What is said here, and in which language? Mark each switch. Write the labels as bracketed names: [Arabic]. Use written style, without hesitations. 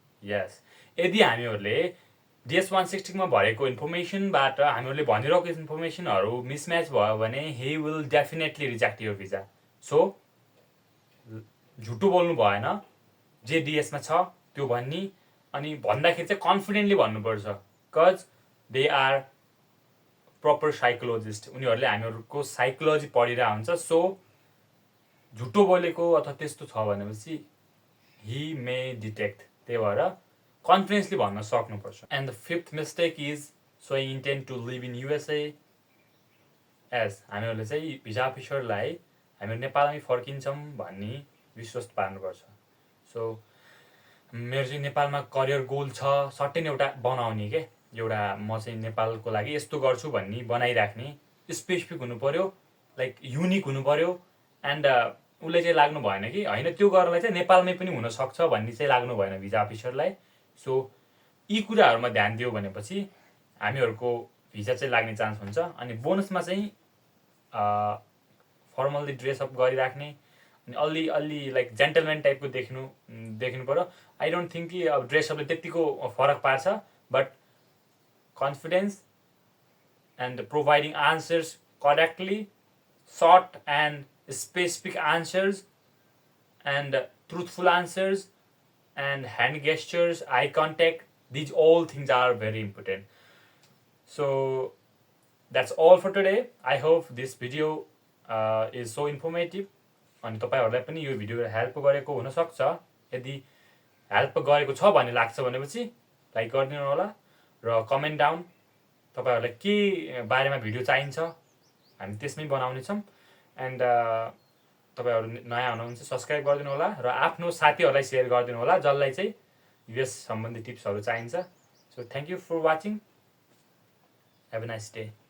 [Nepali] यस, यदि हामीहरूले DS-160 भरेको इन्फर्मेसनबाट हामीहरूले भनिरहेको इन्फर्मेसनहरू मिसम्याच भयो भने [English] He will definitely reject your visa. [Nepali] So झुटो बोल्नु भएन. जे डिएसमा छ त्यो भन्ने अनि भन्दाखेरि चाहिँ कन्फिडेन्टली भन्नुपर्छ. [English] Because they are proper psychologist. [Nepali] उनीहरूले हामीहरूको साइकोलोजी पढिरहेको हुन्छ. सो झुटो बोलेको अथवा त्यस्तो छ भनेपछि [English] He may detect. [Nepali] त्यही भएर कन्फिडेन्सली भन्न सक्नुपर्छ. [English] And the fifth mistake is showing intent to live in USA. [Nepali] As हामीहरूले चाहिँ भिजा अफिसरलाई हामी नेपालमै फर्किन्छौँ भन्ने विश्वास पार्नुपर्छ. सो मेरो चाहिँ नेपालमा करियर गोल छ सर्टेन एउटा बनाउने के एउटा म चाहिँ नेपालको लागि यस्तो गर्छु भन्ने बनाइराख्ने. स्पेसिफिक हुनु पर्यो, लाइक युनिक हुनु पर्यो. एन्ड उसले चाहिँ लाग्नु भएन कि होइन त्यो गर्नलाई चाहिँ नेपालमै पनि हुनसक्छ भन्ने चाहिँ लाग्नु भएन भिजा अफिसरलाई। सो यी कुराहरूमा ध्यान दियो भनेपछि हामीहरूको भिजा चाहिँ लाग्ने चान्स हुन्छ। अनि बोनसमा चाहिँ फर्मल्ली ड्रेसअप गरिराख्ने अनि अलि अलि लाइक जेन्टलम्यान टाइपको देख्नु पऱ्यो। [English] I don't think [Nepali] कि अब ड्रेसअपले त्यतिको फरक पार्छ, [English] But confidence and providing answers correctly, short and specific answers and truthful answers and hand gestures, eye contact, these all things are very important. So that's all for today. I hope this video is so informative. [Nepali] अनि तपाईँहरूलाई पनि यो video help गरेको हुनसक्छ। यदि help गरेको छ भन्ने लाग्छ भनेपछि लाइक गरिदिनु होला र कमेन्ट डाउन तपाईँहरूलाई के बारेमा भिडियो चाहिन्छ हामी त्यसमै बनाउनेछौँ। एन्ड तपाईँहरू नयाँ हुनुहुन्छ सब्सक्राइब गरिदिनु होला र आफ्नो साथीहरूलाई सेयर गरिदिनु होला जसलाई चाहिँ यस सम्बन्धी टिप्सहरू चाहिन्छ। [English] So thank you for watching. Have a nice day.